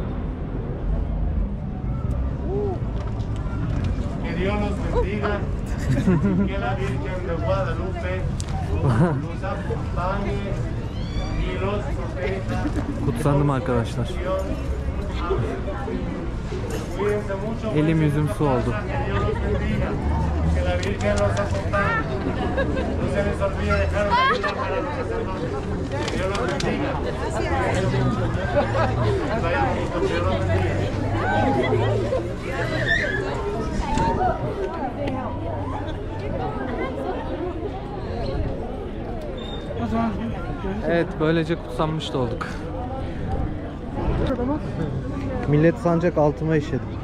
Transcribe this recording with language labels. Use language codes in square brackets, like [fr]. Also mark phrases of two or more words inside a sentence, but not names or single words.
[es] Que Dios los bendiga, que la Virgen de Guadalupe los acompañe y los proteja. [tr] Kutsandım arkadaşlar. [es] Cuídense mucho. [tr] Elim yüzüm su oldu. [es] Que Dios los bendiga, que la Virgen los acompañe. No se les olvide dejar una vida para los sacerdotes. Que Dios los bendiga. Vayan juntos, que Dios los bendiga. [tr] Evet, böylece kutsanmış da olduk. Millet sancak altıma işedi.